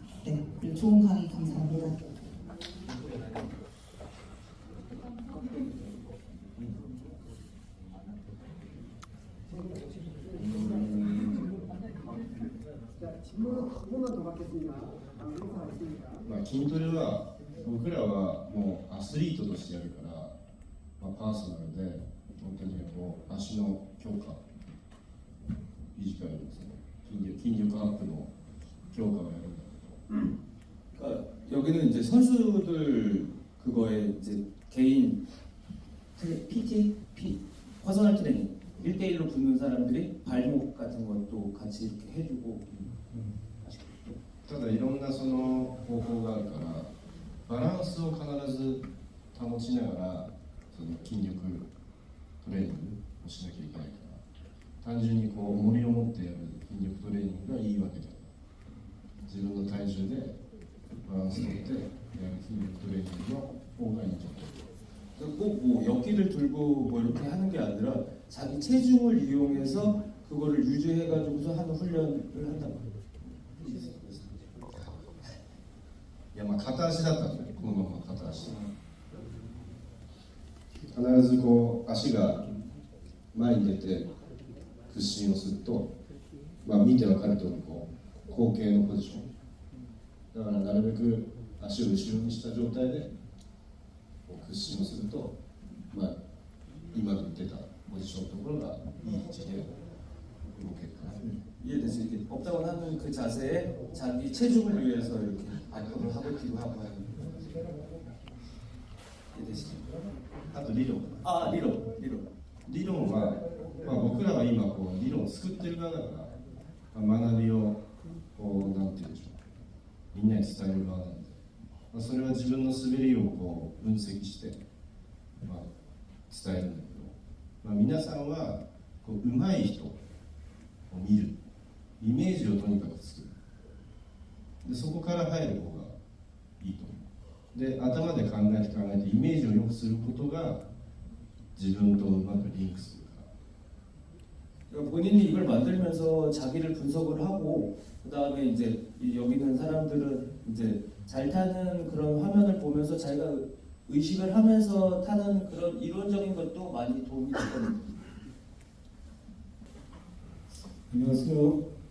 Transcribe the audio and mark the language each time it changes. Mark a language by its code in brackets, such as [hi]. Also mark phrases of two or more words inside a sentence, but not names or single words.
[ko] 네, 그리고 좋은 강의 감사합니다. 자, 질문은 한 번만 더 받겠습니다. 인사가 있습니다. [ja] まあ、筋トレは僕らはもうアスリートとしてやるから、まあ、パーソナルで本当にこう足の強化フィジカルですね筋力アップの強化をやるんだけど [ko] 그러니까 여기는 이제 선수들 그거에 이제 개인 PT, [en] personal training [ko] 1대1로 붙는 사람들이 발목 같은 것도 같이 이렇게 해주고 [ja] ただいろんなその方法があるからバランスを必ず保ちながらその筋力トレーニングをしなきゃいけないから単純にこう重りを持ってやる筋力トレーニングがいいわけではない自分の体重でバランスをとってやる筋力トレーニングの方がいいんじゃないか [ko] 꼭 뭐 역기를 들고 뭐 이렇게 하는 게 아니라 자기 체중을 이용해서 그거를 유지해가지고서 하는 훈련을 한다고. [ja] いやまあ片足だったんだねこのまま片足必ずこう足が前に出て屈伸をすると、まあ、見て分かるとおりこう後傾のポジションだからなるべく足を後ろにした状態でこう屈伸をすると、まあ、今の出たポジションのところがいい位置で動けるから、 [ko] 이해되지? 이렇게 업다운 하는 그 자세에 자기 체중을 위해서 이렇게 안정을 하고 뒤로 하고 하는. 이해되지? [ja] あと理論 [ko] 아 리로. [ja] 理論は、まあ、僕らは今こう理論を作ってる側だから、まあ、学びをこうなんて言うんでしょうみんなに伝える側なんで、まあ、それは自分の滑りをこう分析して、まあ、伝えるんだけど、まあ、皆さんはこう上手い人を見るイメージをとにかく作るでそこから入る方がいいと思うで頭で考えてイメージを良くすることが自分とうまくリンクするから [ko] 그러니까 본인이 이걸 만들면서 자기를 분석을 하고 그 다음에 이제 여기 있는 사람들은 이제 잘 타는 그런 화면을 보면서 자기가 의식을 하면서 타는 그런 이론적인 것도 많이 도움이 되거든요. 안녕하세요.